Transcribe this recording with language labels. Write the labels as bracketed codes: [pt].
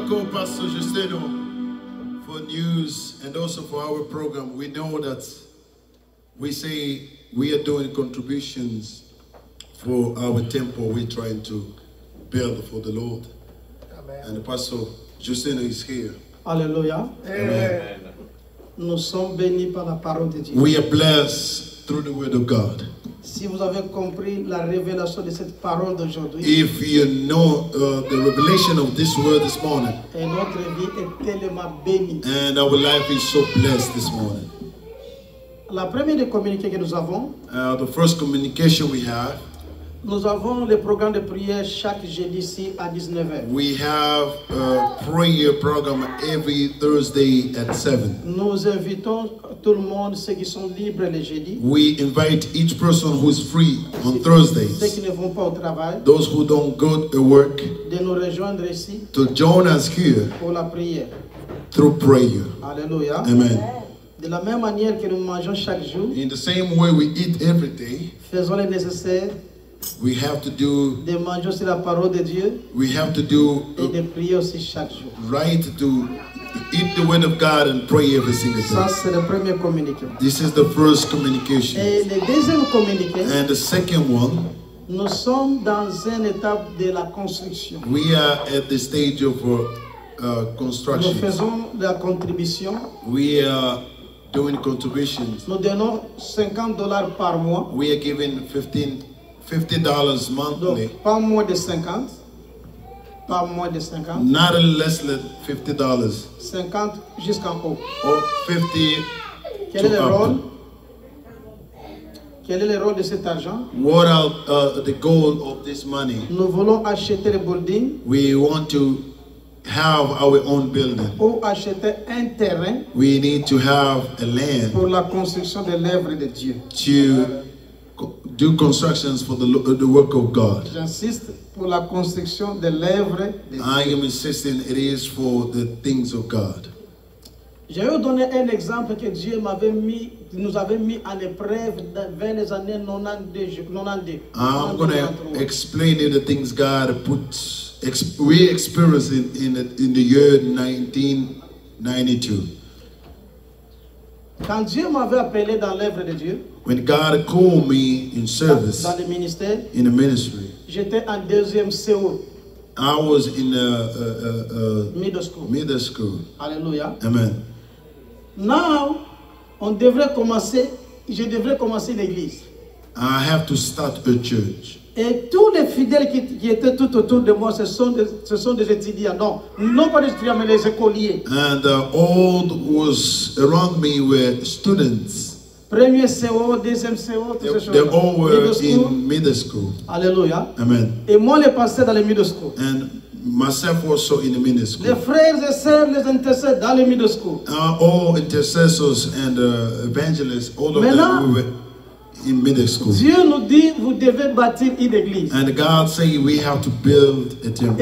[en] Pastor Justino, for news and also for our program. We know that we say we are doing contributions for our temple we're trying to build for the Lord. Amen. And Pastor Justino is here. [fr] Alléluia. [en] Amen. [fr] Nous sommes bénis par la parole de Dieu. [en] We are blessed through the word of God. [fr] Si vous avez compris la révélation de cette parole d'aujourd'hui, [en] If you know the revelation of this word this morning, [fr] et notre vie est tellement bénie. [en] and our life is so blessed this morning. [fr] La première des communiqués que nous avons, [en] The first communication we have, [fr] nous avons le programme de prière chaque jeudi ici à 19h. [en] we have a prayer program every Thursday at 7. [fr] Nous invitons tout le monde, ceux qui sont libres les jeudis, [en] We invite each person who is free on [fr] ceux qui [en] Thursdays, [fr] ne vont pas au travail, [en] those who don't go to work, [fr] de nous rejoindre ici [en] to join us here [fr] pour la prière. [en] through prayer. [fr] Alléluia. [en] Amen. [fr] De la même manière que nous mangeons chaque jour, [en] In the same way we eat every day, [fr] faisons le nécessaire [en] we have to do [fr] de manger aussi la parole de Dieu et de prier aussi chaque jour. [en] right to eat the word of God and pray every single [fr] Ça, [en] day. [fr] c'est le premier communiqué. [en] This is the first communication. [fr] Et le deuxième communiqué, [en] And the second one, [fr] nous sommes dans une étape de la construction. [en] we are at the stage of [fr] Nous [en] construction. [fr] faisons la contribution. [en] We are doing contributions. [fr] Nous donnons $50 par mois. [en] We are giving $50 monthly, [fr] Donc, pas moins de 50. Pas moins de 50. [en] not less than $50 [fr] 50 jusqu'en haut. [en] or 50 [fr] Quel est le [en] to [fr] rôle? [en] up. [fr] Quel est le rôle de cet argent? [en] What are the goal of this money? [fr] Nous voulons acheter le building [en] We want to have our own building. [fr] ou acheter un terrain [en] We need to have a land [fr] pour la construction de l'œuvre de Dieu. [en] to do constructions for the work of God. [fr] J'insiste, pour la construction de l'œuvre de Dieu. [en] I am insisting it is for the things of God. [fr] Je vais vous donner un exemple que Dieu nous avait mis en épreuve vers les années 92. [en] I'm going to explain you the things God we experienced in the year 1992. [fr] Quand Dieu m'avait appelé dans l'œuvre de Dieu, [en] When God called me in service, [fr] dans le ministère, [en] in the ministry, [fr] j'étais en deuxième CO, [en] I was in middle school. [fr] Alléluia. [en] Amen. Now, [fr] je devrais commencer l'église. [en] I have to start a church. [fr] Et tous les fidèles qui étaient tout autour de moi, ce sont des étudiants. Non pas des étudiants, mais des écoliers. [en] And all was around me were students. [fr] Premier CO, deuxième CO, toutes ces [en] They [fr] choses. [en] all were in middle school. [fr] Alléluia. [en] Amen. [fr] Et moi, le pasteur dans le [en] middle school. And myself also in the middle school. [fr] Les frères et sœurs, les intercesseurs dans le [en] middle school. All intercessors and evangelists, all of [fr] Maintenant, [en] them we were in middle school. [fr] Dieu nous dit, vous devez bâtir une église. [en] And God say we have to build a temple.